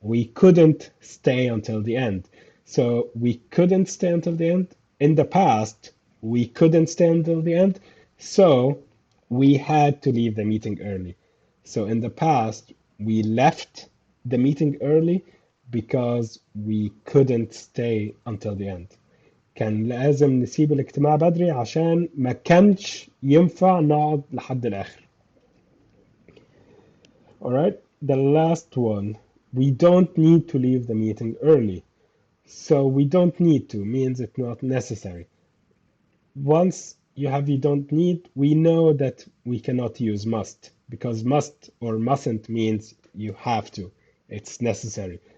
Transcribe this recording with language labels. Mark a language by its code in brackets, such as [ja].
[en] We couldn't stay until the end. So we couldn't stay until the end. In the past, we couldn't stay until the end. So we had to leave the meeting early. So in the past, we left the meeting early because we couldn't stay until the end. [ar] كان لازم نسيب الاجتماع بدري عشان ما كانش ينفع نقعد لحد الآخر. [en] All right, the last one. We don't need to leave the meeting early. So we don't need to means it's not necessary. Once you have you don't need, we know that we cannot use must because must or mustn't means you have to. It's necessary.